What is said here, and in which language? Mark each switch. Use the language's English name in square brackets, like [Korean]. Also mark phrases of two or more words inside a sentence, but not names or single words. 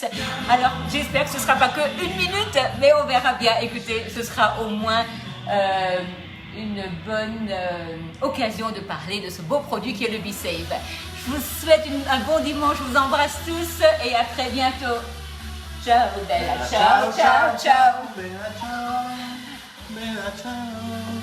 [French] Alors, j'espère que ce ne sera pas que une minute, mais on verra bien. Écoutez, ce sera au moins... une bonne occasion de parler de ce beau produit qui est le B-Save. Je vous souhaite un bon dimanche, je vous embrasse tous et à très bientôt. [Italian] Ciao Bella, ciao, ciao, ciao. Bella ciao, bella ciao.